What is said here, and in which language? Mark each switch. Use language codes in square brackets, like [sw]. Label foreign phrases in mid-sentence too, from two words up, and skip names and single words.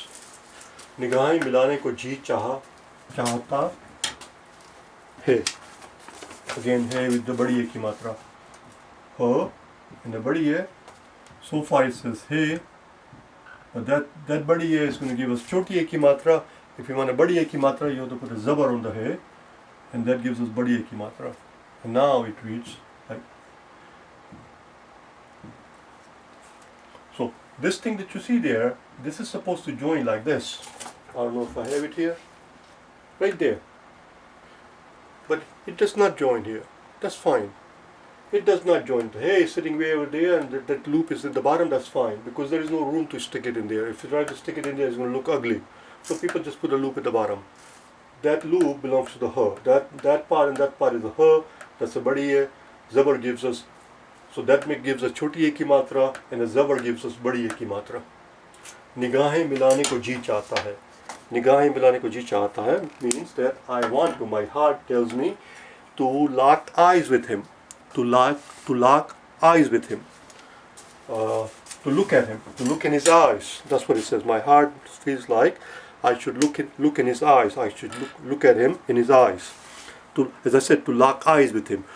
[ur] نگاہیں ملانے کو جی چاہتا ہے. [en] Again, hai with the [ur] بڑی ایک کی ماترا. [en] Her and a [ur] بڑی ہے. [en] So far it says hey, but that [ur] بڑی ہے [en] is going to give us [ur] چھوٹی ہے کی ماترا. [en] If you want a [ur] بڑی ہے کی ماترا, [en] you have to put a zabar on the hai, and that gives us [ur] بڑی ہے کی ماترا. [en] And now it reads like. So this thing that you see there, this is supposed to join like this. I don't know if I have it here. Right there. But it does not join here. That's fine. It does not join. The hey is sitting way over there, and that loop is at the bottom. That's fine, because there is no room to stick it in there. If you try to stick it in there, it's going to look ugly. So people just put a loop at the bottom. That loop belongs to the her. That part and that part is the her. That's a [ur] بڑی ہے. [en] Zabar gives us. So that gives us [ur] چھوٹی ہے کی ماترا, [en] and the zabar gives us [ur] بڑی ہے کی ماترا. نگاہیں ملانے کو جی چاہتا ہے. نگاہیں ملانے کو جی چاہتا ہے [en] means that I want to. My heart tells me to lock eyes with him. To lock eyes with him. To look at him. To look in his eyes. That's what it says. My heart feels like I should look in his eyes. I should look at him in his eyes. As I said, to lock eyes with him.